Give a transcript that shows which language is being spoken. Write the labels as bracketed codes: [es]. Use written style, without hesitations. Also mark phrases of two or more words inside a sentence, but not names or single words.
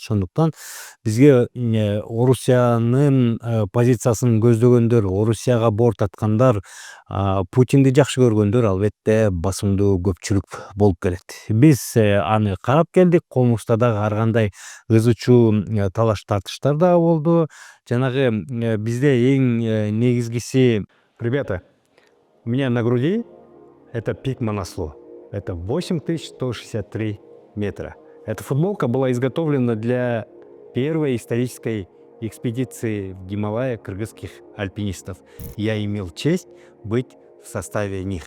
[ky] Ошондуктан бизге Орусиянын позициясын көздөгөндөр, Орусияга борт аткандар, Путинди жакшы көргөндөр албетте басымдуу көпчүлүк болуп келет. Биз аны карап келдик. Колубузда дагы ар кандай ызы чуу талаш тартыштар дагы болду. Жанагы бизде эң негизгиси, [ru] ребята, у меня на груди это пик Манаслу. Это 8163 метра. Эта футболка была изготовлена для первой исторической экспедиции в Гималая кыргызских альпинистов. Я имел честь быть в составе них.